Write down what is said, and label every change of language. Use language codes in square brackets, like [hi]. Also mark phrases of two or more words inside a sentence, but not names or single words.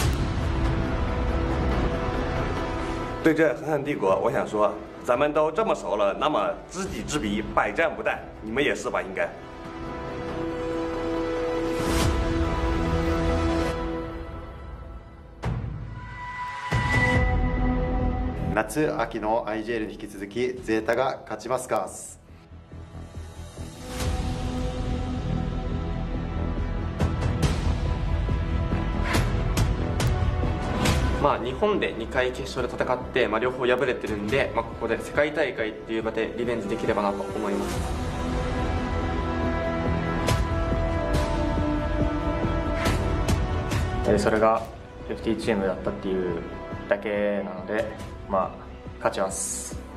[zh] 对阵狠狠帝国，我想说，咱们都这么熟了，那么知己知彼，百战不殆。你们也是吧？应该。 [ja] 夏、秋の IGL に引き続きZETAが勝ちますか。日本で2回決勝で戦って、両方敗れてるんで、ここで世界大会っていう場でリベンジできればなと思います。それが FT チームだったっていうだけなので、勝ちます。